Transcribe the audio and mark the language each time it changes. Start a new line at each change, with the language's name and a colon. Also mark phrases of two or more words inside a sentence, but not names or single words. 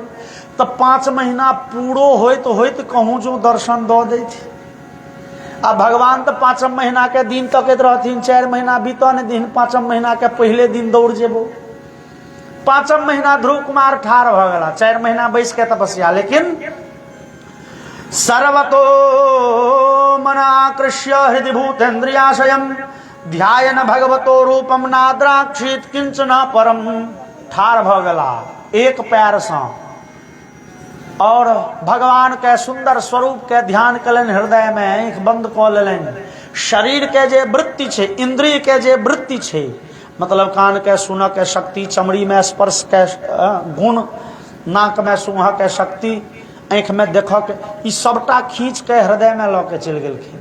Maithili: तो 5 महीना पूरो होइत कहूँ जो दर्शन दऽ दैथि। आ भगवान तो 5म महीना के दिन तकैत रहथिन। 4 महीना बीतऽ ने दिन, 5म महीना के पहले दिन दौड़ जेबो। 5म महीना ध्रुव कुमार ठाढ़ भ गेला। 4 महीना बैस के तपस्या।
Sanskrit: लेकिन सर्वतो मन आकृष्य हृदि भूतेन्द्रियाशयम ध्यायन भगवतो रूपम नाद्राक्षित किंचन परम।
Maithili: ठाढ़ भ गेला एक पैर से, और भगवान के सुंदर स्वरूप के ध्यान कलन हृदय में। आँख बंद क लेलनि। शरीर के जे वृत्ति छे, इंद्रिय के जे वृत्ति छे, मतलब कान के सुनऽ के शक्ति, चमड़ी में स्पर्श के गुण, नाक में सूंघ के शक्ति, आँख में देखऽ के, ई सबटा खींच के हृदय में लऽ के चलि गेलखिन।